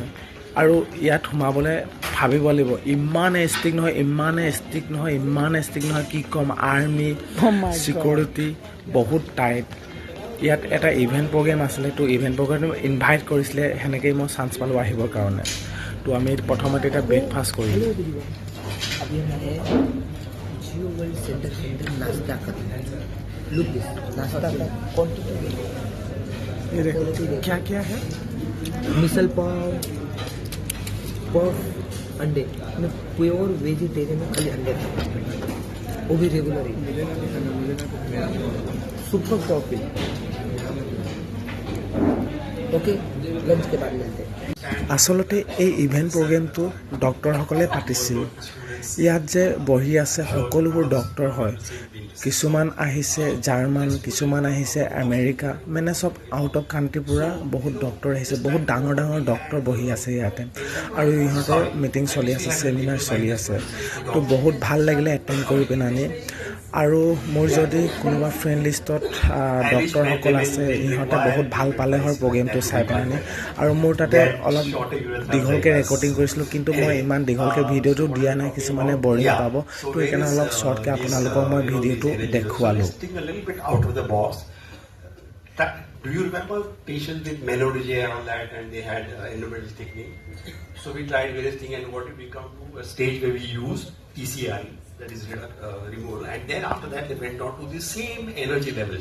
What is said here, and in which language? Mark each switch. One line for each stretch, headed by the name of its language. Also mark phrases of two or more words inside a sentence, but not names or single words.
Assamese: আৰু ইয়াত সোমাবলৈ ভাবিব লাগিব, ইমানে ষ্ট্ৰিক্ট নহয়, ইমানে ষ্ট্ৰিক্ট নহয়, ইমানে ষ্ট্ৰিক্ট নহয়, কি ক'ম,
English: army security
Assamese: বহুত টাইট। ইয়াত এটা
English: event program
Assamese: আছিলে, তো
English: event program
Assamese: ইনভাইট কৰিছিলে, সেনেকৈয়ে মই চান্স পালোঁ আহিবৰ কাৰণে। তো আমি প্ৰথমতে এতিয়া ব্ৰেকফাষ্ট কৰিলোঁ।
Hindi: अभी है जियो वर्ल्ड सेंटर के अंदर नाश्ता करना है।
English: look this
Hindi: नाश्ता का क्वांटिटी ये देखो क्या क्या है, मिसल पाव, पफ, अंडे, मैं
English: pure vegetarian
Hindi: में खाली अंडे खाता हूं, वो भी रेगुलर ही।
English: super coffee.
Hindi: ओके, लंच के बाद मिलते हैं।
Assamese: আচলতে এই ইভেণ্ট প্ৰগ্ৰেমটো ডক্টৰসকলে পাতিছিল। ইয়াত যে বহি আছে সকলোবোৰ ডক্টৰ হয়। কিছুমান আহিছে জাৰ্মান, কিছুমান আহিছে আমেৰিকা, মানে চব
English: out of country
Assamese: পৰা বহুত ডক্টৰ আহিছে। বহুত ডাঙৰ ডাঙৰ ডক্টৰ বহি আছে ইয়াতে, আৰু ইহঁতৰ মিটিং চলি আছে, ছেমিনাৰ চলি আছে। তো বহুত ভাল লাগিলে এটেণ্ড কৰি পিনে। আৰু মোৰ যদি কোনোবা
English: friend list
Assamese: ডক্টৰসকল আছে, ইহঁতে বহুত ভাল পালে হয় প্ৰগ্ৰেমটো চাই পিনে। আৰু মোৰ তাতে অলপ দীঘলকৈ ৰেকৰ্ডিং কৰিছিলোঁ, কিন্তু মই ইমান দীঘলকৈ ভিডিঅ'টো দিয়া নাই, কিছুমানে বৰিং পাব, তো সেইকাৰণে অলপ শ্বৰ্টকৈ আপোনালোকক মই ভিডিঅ'টো দেখুৱালোঁ।
English: Do you remember patients with menorrhagia and all that, and they had endometrial thickening? So we tried various things, and what did we come to a stage where we used PCI, that is removal, and then after that they went on to the same energy levels.